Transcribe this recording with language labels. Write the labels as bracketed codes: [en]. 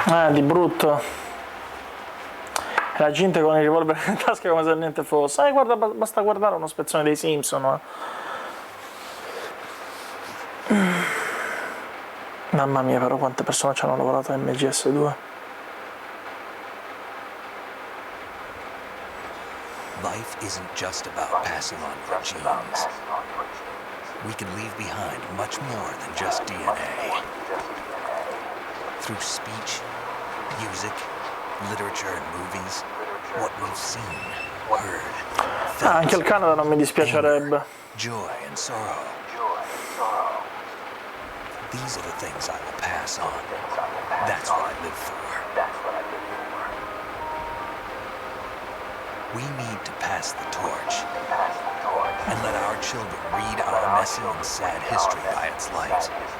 [it] Di brutto. La gente con il revolver in tasca come se niente fosse. Guarda, basta guardare uno spezzone dei Simpson. Mamma mia, però quante persone ci hanno lavorato a MGS2. [en] Life isn't just about passing on your genes. We can leave behind much more than just DNA. Through speech, music, literature, and movies, what we've seen heard, [it] Anche il Canada non mi dispiacerebbe. [en] joy and sorrow. These are the things I will pass on. That's what I live for. We need to pass the torch and let our children read our messy and sad history by its light.